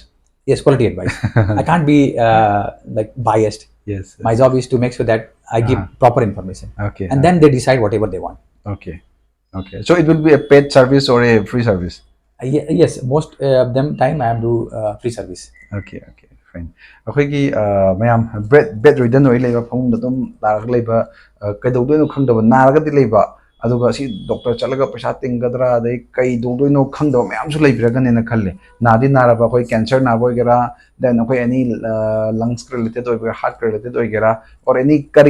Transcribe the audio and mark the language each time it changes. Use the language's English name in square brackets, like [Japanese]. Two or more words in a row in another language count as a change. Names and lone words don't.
[English] Yes, quality advice. I can't be biased. Yes. My job is to make sure that I give proper information. Okay. And then they decide whatever they want. Okay. Okay. So it will be a paid service or a free service? Yes, most of them time I am do free service. Okay. Okay. Fine. [Manipuri] ꯑꯩꯈꯣꯏꯒꯤ ꯃꯌꯥꯝ [English] bed ridden [Manipuri] ꯑꯣꯏ ꯂꯩꯕ ꯐꯃꯨꯡꯗ ꯑꯗꯨꯝ ꯂꯥꯛꯑꯒ ꯂꯩꯕ ꯀꯩꯗꯧꯗꯣꯏꯅꯣ ꯈꯪꯗꯕ ꯅꯥꯔꯒꯗꯤ ꯂꯩꯕ ꯑꯗꯨꯒ ꯁꯤ ꯗꯣꯛꯇꯔ ꯆꯠꯂꯒ ꯄꯩꯁꯥ ꯇꯤꯡꯒꯗ꯭ꯔꯥ ꯑꯗꯩ ꯀꯩ ꯇꯧꯗꯣꯏꯅꯣ ꯈꯪꯗꯕ ꯃꯌꯥꯝꯁꯨ ꯂꯩꯕꯤꯔꯒꯅꯦꯅ ꯈꯜꯂꯦ ꯅꯥꯗꯤ ꯅꯥꯔꯕ ꯑꯩꯈꯣꯏ ꯀꯦꯟꯁꯔ ꯅꯥꯕ ꯑꯣꯏꯒꯦꯔꯥ ꯗꯦꯟ ꯑꯩꯈꯣꯏ ꯑꯦꯅꯤ [English] lungs related [Manipuri] ꯑꯣꯏꯒꯦꯔꯥ [English] heart related [Manipuri] ꯑꯣꯏꯒꯦꯔꯥ [English] or any [Manipuri] ꯀꯔꯤ